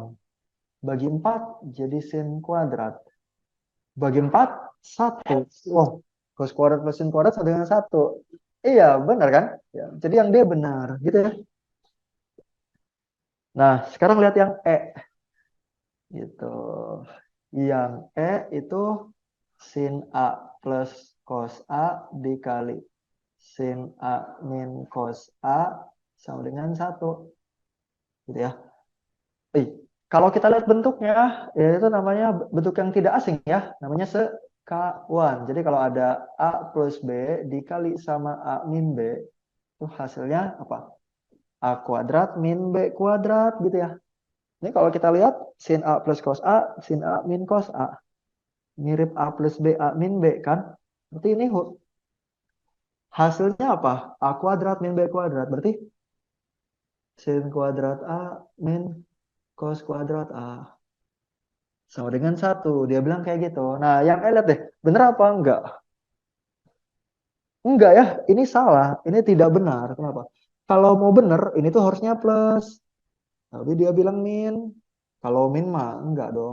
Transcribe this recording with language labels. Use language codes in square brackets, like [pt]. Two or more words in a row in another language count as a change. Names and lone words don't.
[id] Bagi 4 jadi sin kuadrat. Bagi 4, 1. Wah, cos kuadrat plus sin kuadrat sama dengan 1. Iya, benar kan? Ya, jadi yang D benar, gitu ya. Nah, sekarang lihat yang E. Gitu. Yang E itu sin A plus cos A dikali sin A min cos A sama dengan 1. Gitu ya. Eh, kalau kita lihat bentuknya, ya itu namanya bentuk yang tidak asing ya, namanya sekawan. Jadi kalau ada A plus B dikali sama A min B, itu hasilnya apa? A kuadrat min B kuadrat gitu ya. Ini kalau kita lihat sin A plus cos A, sin A min cos A. Mirip A plus B, A min B kan? Berarti ini hasilnya apa? A kuadrat min B kuadrat. Berarti sin kuadrat A min cos kuadrat A. Sama dengan 1. Dia bilang kayak gitu. Nah, yang lihat deh. Bener apa enggak? Enggak ya. Ini salah. Ini tidak benar. Kenapa? Kalau mau bener, ini tuh harusnya plus. Tapi dia bilang min. Kalau min mah enggak dong.